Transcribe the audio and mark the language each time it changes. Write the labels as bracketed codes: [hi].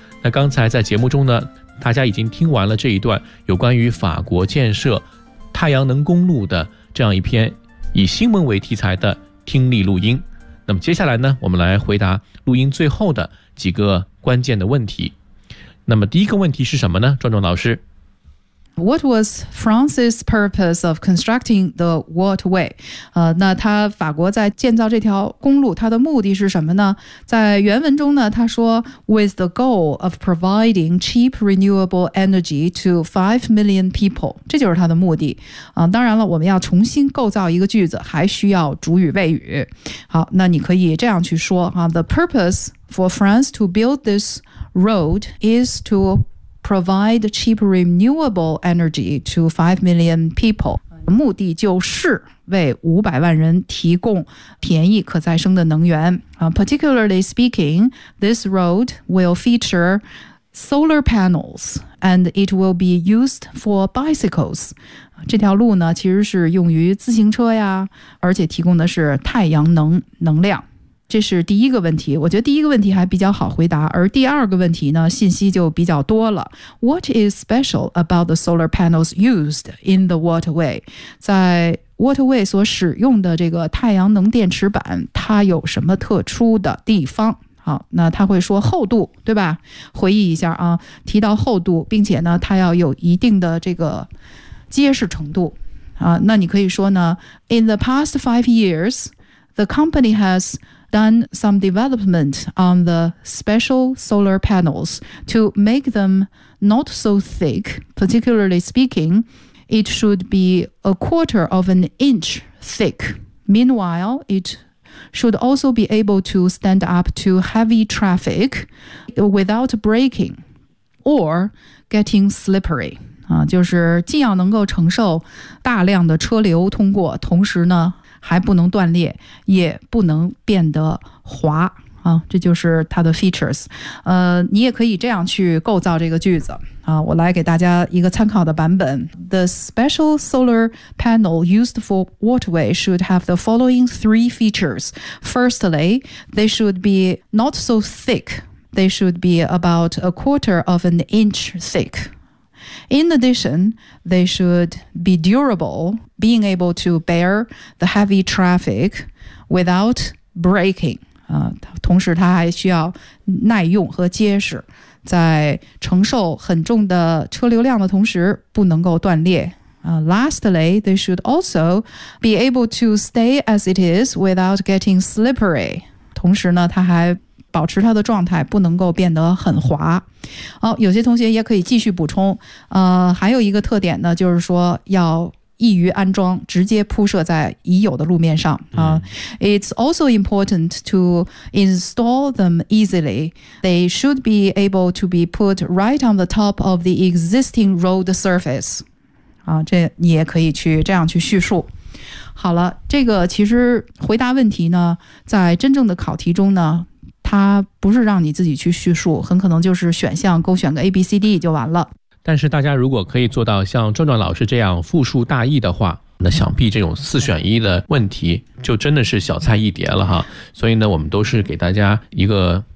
[zh] 那刚才在节目中呢，大家已经听完了这一段有关于法国建设太阳能公路的这样一篇以新闻为题材的听力录音。那么接下来呢，我们来回答录音最后的几个关键的问题。那么第一个问题是什么呢，壮壮老师？ [en] What was France's purpose of constructing the waterway？ [zh] 那他法国在建造这条公路，他的目的是什么呢？在原文中呢，他说 [en] With the goal of providing cheap renewable energy to 5 million people， [zh] 这就是他的目的。当然了，我们要重新构造一个句子，还需要主语谓语。好，那你可以这样去说啊 [en] ，The purpose for France to build this road is to provide cheap renewable energy to 5 million people。 [zh] 目的就是为500万人提供便宜可再生的能源。 [en] Particularly speaking, this road will feature solar panels and it will be used for bicycles。 [zh] 这条路呢，其实是用于自行车呀，而且提供的是太阳能能量。这是第一个问题，我觉得第一个问题还比较好回答，而第二个问题呢，信息就比较多了。 [en] What is special about the solar panels used in the waterway? [zh] 在 waterway 所使用的这个太阳能电池板，它有什么特殊的地方？好，那他会说厚度，对吧？回忆一下啊，提到厚度，并且呢，它要有一定的这个结实程度。那你可以说呢 [en] ，In the past 5 years, the company has done some development on the special solar panels to make them not so thick. Particularly speaking, it should be 1/4 inch thick. Meanwhile, it should also be able to stand up to heavy traffic without breaking or getting slippery. [zh] 就是既要能够承受大量的车流通过，同时呢还不能断裂，也不能变得滑啊，这就是它的 features。你也可以这样去构造这个句子啊，我来给大家一个参考的版本。 [en] The special solar panel used for waterway should have the following 3 features. Firstly, they should be not so thick. They should be about 1/4 inch thick. In addition, they should be durable, being able to bear the heavy traffic without breaking. [zh] 同时它还需要耐用和结实，在承受很重的车流量的同时不能够断裂。 [en] Lastly, they should also be able to stay as it is without getting slippery. [zh] 同时呢，它还保持它的状态不能够变得很滑。好，有些同学也可以继续补充。还有一个特点呢，就是说要易于安装，直接铺设在已有的路面上。 [en] It's also important to install them easily. They should be able to be put right on the top of the existing road surface. [zh] 这你也可以去这样去叙述。好了，这个其实回答问题呢，在真正的考题中呢，它不是让你自己去叙述，很可能就是选项勾选个 ABCD 就完了。但是大家如果可以做到像壮壮老师这样复述大意的话，那想必这种四选一的问题就真的是小菜一碟了哈。所以呢，我们都是给大家一个